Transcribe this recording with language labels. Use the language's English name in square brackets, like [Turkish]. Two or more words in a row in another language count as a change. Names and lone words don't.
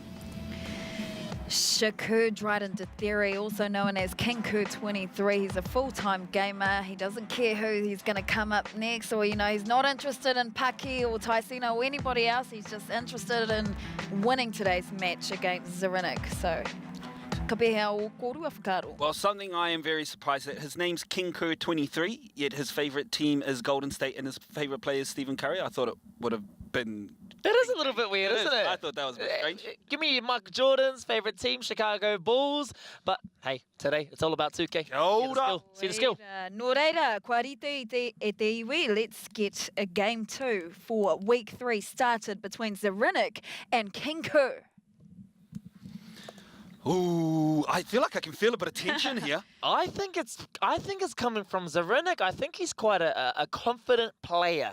[English] Shakur Dryden Theory, also known as KingKur 23. He's a full-time gamer. He doesn't care who he's going to come up next, or, he's not interested in Paki or Taisino or anybody else. He's just interested in winning today's match against Zirinic. So, [Māori] ka pehea o korua whakaro. [English] Well, something I am very surprised at. His name's KingKur 23, yet his favourite team is Golden State and his favourite player is Stephen Curry. I thought it would have been... That is a little bit weird, isn't it? I thought that was a bit strange. Give me Michael Jordan's favourite team, Chicago Bulls. But hey, today it's all about 2K. Hold up. See the skill. [Māori] Nō reira, kua rite e te iwi. [English] Let's get a game 2 for week 3 started between Zirinic and KingKur. Ooh, I feel like I can feel a bit of tension here. I think it's coming from Zirinic. I think he's quite a confident player.